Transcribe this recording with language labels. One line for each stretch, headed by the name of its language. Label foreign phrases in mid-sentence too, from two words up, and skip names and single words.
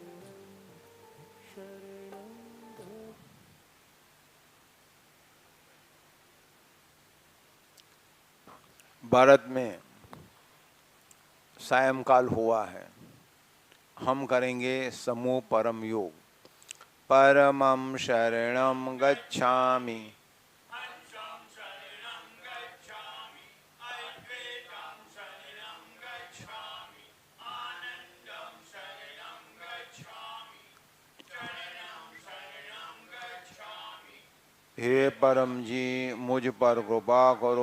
Hindi: भारत में सायंकाल हुआ है। हम करेंगे समूह परम योग।
Sanskrit: परमं शरणं गच्छामि,
Hindi: हे परम जी मुझ पर कृपा करो।